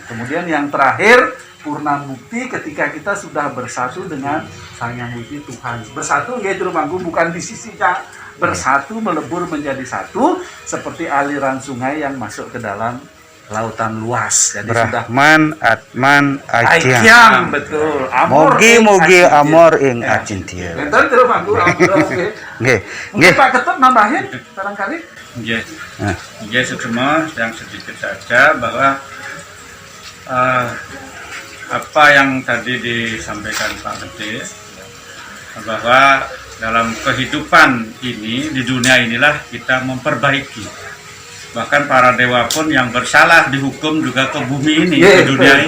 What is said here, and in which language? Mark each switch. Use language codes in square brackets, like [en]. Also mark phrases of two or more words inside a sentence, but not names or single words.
[id] Kemudian yang terakhir, purna mukti, ketika kita sudah bersatu dengan Sang Yang Widi Tuhan. Bersatu yaitu Rumangku bukan di sisinya, bersatu melebur menjadi satu seperti aliran sungai yang masuk ke dalam lautan luas. Jadi sudah [sa] Brahman Atman Aikyang. [id] Aikyang, betul. Amor Mogi ing [ban] amor ing [id] Ya. acintia. Enten terus Pak Guru, oke. [jv] Nggih, [id] Mungkin [jv] nggih. [id] Pak Ketut nambahin barangkali. [jv] Nggih. [id] Nah. [jv] Nggih, Sukma, [id] yang sedikit saja bahwa apa yang tadi disampaikan Pak Gede, bahwa dalam kehidupan ini, di dunia inilah kita memperbaiki. Bahkan para dewa pun yang bersalah dihukum juga ke bumi ini, di dunia ini.